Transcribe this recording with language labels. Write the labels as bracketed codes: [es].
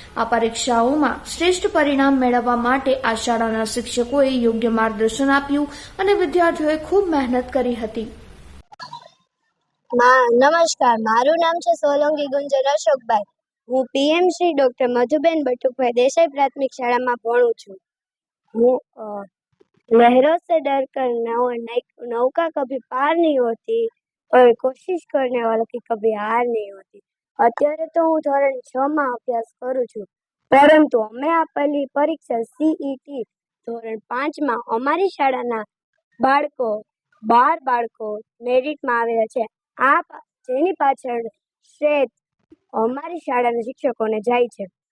[gu] આ પરીક્ષાઓમાં શ્રેષ્ઠ પરિણામ મેળવવા માટે આ શાળાના શિક્ષકોએ યોગ્ય માર્ગદર્શન આપ્યું અને વિદ્યાર્થીઓએ ખૂબ મહેનત કરી હતી. નમસ્કાર, મારું નામ છે સોલંકી ગુંજન અશોકભાઈ. હું PM શ્રી ડોક્ટર મધુબેન બટુકભાઈ દેસાઈ પ્રાથમિક શાળામાં ભણું છું. [hi] હું લહેરોं से डर कर नौका कभी पार नहीं होती और कोशिश करने वालों की कभी हार नहीं होती. [gu] અત્યારે તો હું ધોરણ 6માં અભ્યાસ કરું છું, પરંતુ અમે આપેલી પરીક્ષા CET ધોરણ 5માં અમારી શાળાના 12 બાળકો મેરિટમાં આવેલા છે. જેની પાછળ શ્રેય અમારી શાળાના શિક્ષકોને જાય છે.